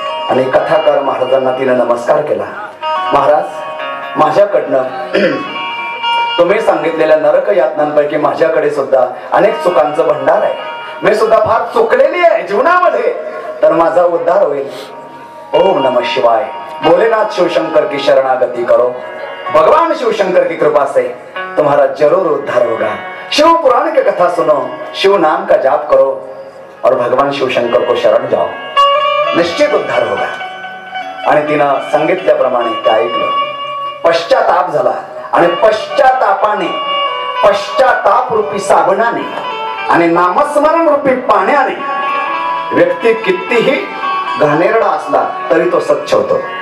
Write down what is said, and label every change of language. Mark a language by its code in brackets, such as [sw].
[mr] आणि कथाकार महाराजांना तिनं नमस्कार केला. महाराज माझ्याकडनं तुम्ही सांगितलेल्या नरक यातनांपैकी माझ्याकडे सुद्धा अनेक चुकांचं भंडार आहे. मी सुद्धा फार चुकलेली आहे जीवनामध्ये, तर माझा उद्धार होईल. ओम नमः शिवाय. [hi] भोलेनाथ शिवशंकर की शरणागति करो. भगवान शिवशंकर की कृपा से तुम्हारा जरूर उद्धार होगा. शिव पुराण की कथा सुनो, शिव नाम का जाप करो और भगवान शिवशंकर को शरण जाओ, निश्चित उद्धार होगा. [mr] आणि तिनं सांगितल्याप्रमाणे ते ऐकलं. पश्चाताप झाला आणि पश्चातापाने, पश्चाताप रूपी साबणाने आणि नामस्मरण रूपी पाण्याने व्यक्ती कितीही घाणेरडा असला तरी तो स्वच्छ होतो.